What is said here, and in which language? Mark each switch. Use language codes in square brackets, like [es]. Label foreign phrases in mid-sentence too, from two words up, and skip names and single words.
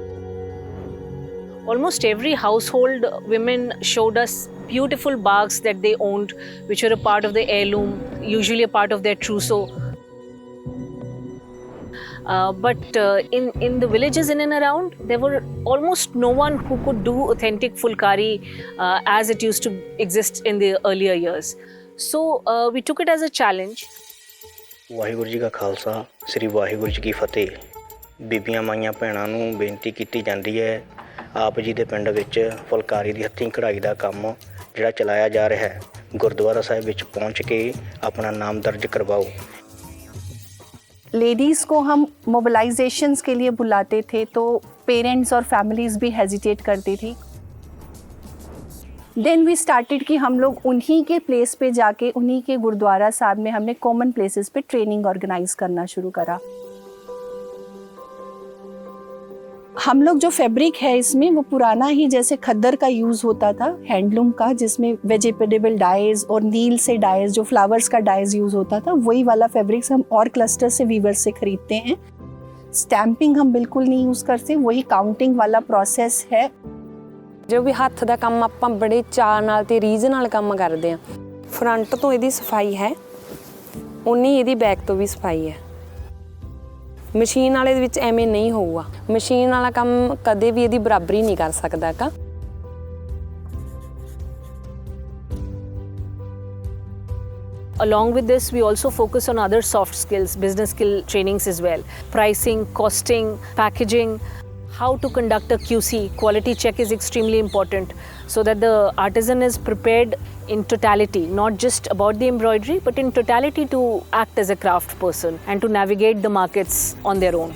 [en] Almost every household, women showed us beautiful bags that they owned, which were a part of the heirloom, usually a part of their trousseau. But in the villages in and around, there were almost no one who could do authentic Fulkari as it used to exist in the earlier years. So we took it as a challenge. [pa] ਵਾਹਿਗੁਰੂ ਜੀ ਕਾ ਖ਼ਾਲਸਾ ਸ੍ਰੀ ਵਾਹਿਗੁਰੂ ਜੀ ਕੀ ਫ਼ਤਹਿ। ਬੀਬੀਆਂ ਮਾਈਆਂ ਭੈਣਾਂ ਨੂੰ ਬੇਨਤੀ ਕੀਤੀ ਜਾਂਦੀ ਹੈ, ਆਪ ਜੀ ਦੇ ਪਿੰਡ ਵਿੱਚ ਫੁਲਕਾਰੀ ਦੀ ਹੱਥੀਂ ਕਢਾਈ ਦਾ ਕੰਮ ਜਿਹੜਾ ਚਲਾਇਆ ਜਾ ਰਿਹਾ ਹੈ, ਗੁਰਦੁਆਰਾ ਸਾਹਿਬ ਵਿੱਚ ਪਹੁੰਚ ਕੇ ਆਪਣਾ ਨਾਮ ਦਰਜ करवाओ। [hi] लेडीज़ को हम मोबिलाइजेशंस के लिए बुलाते थे तो पेरेंट्स और फैमिलीज़ भी हेजिटेट करती थी। [en] Then we started [hi] कि हम लोग उन्हीं के प्लेस पे जाके उन्हीं के गुरुद्वारा साहब में हमने [en] common places [hi] पे [en] training organise [hi] करना शुरू करा। हम लोग जो फैब्रिक है इसमें वो पुराना ही जैसे खद्दर का यूज़ होता था हैंडलूम का, जिसमें [en] vegetable dyes [hi] और नील से डाइज जो फ्लावर्स का [en] dyes use [hi] होता था, वही वाला फैब्रिक्स हम और क्लस्टर से वीवर से खरीदते हैं। स्टैंपिंग हम बिल्कुल नहीं यूज़ करते, वही काउंटिंग वाला प्रोसेस है। [pa] ਜੋ ਵੀ ਹੱਥ ਦਾ ਕੰਮ ਆਪਾਂ ਬੜੇ ਚਾਅ ਨਾਲ ਤੇ ਰੀਝ ਨਾਲ ਕੰਮ ਕਰਦੇ ਆਂ। ਫ੍ਰੰਟ ਤੋਂ ਇਹਦੀ ਸਫ਼ਾਈ ਹੈ, ਓਨੀ ਇਹਦੀ ਬੈਕ ਤੋਂ ਵੀ ਸਫ਼ਾਈ ਹੈ। ਮਸ਼ੀਨ ਵਾਲੇ ਵਿੱਚ ਏਵੇਂ ਨਹੀਂ ਹੋਊਗਾ, ਮਸ਼ੀਨ ਵਾਲਾ ਕੰਮ ਕਦੇ ਵੀ ਇਹਦੀ ਬਰਾਬਰੀ ਨਹੀਂ ਕਰ ਸਕਦਾ ਕਾ। [en] Along with this, we also focus on other soft skills, business skill trainings as well. Pricing, costing, packaging, how to conduct a QC, quality check is extremely important so that the artisan is prepared in totality, not just about the embroidery, but in totality to act as a craft person and to navigate the markets on their own.